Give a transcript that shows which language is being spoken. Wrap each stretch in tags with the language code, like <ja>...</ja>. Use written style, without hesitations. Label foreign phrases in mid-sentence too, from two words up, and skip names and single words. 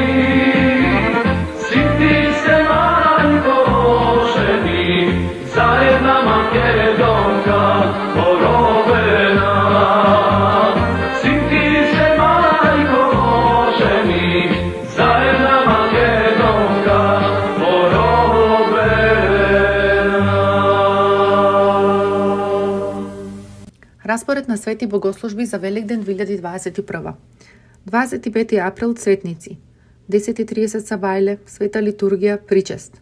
<mk>Si ti se, majko, oženi. Zajedna Makedonka porobena. Si ti se, majko, oženi. Zajedna Makedonka Распоред на свети богослужби за Великден 2021. 25 април Цветници. 10:30 Сабајле, света литургија, причест.</mk>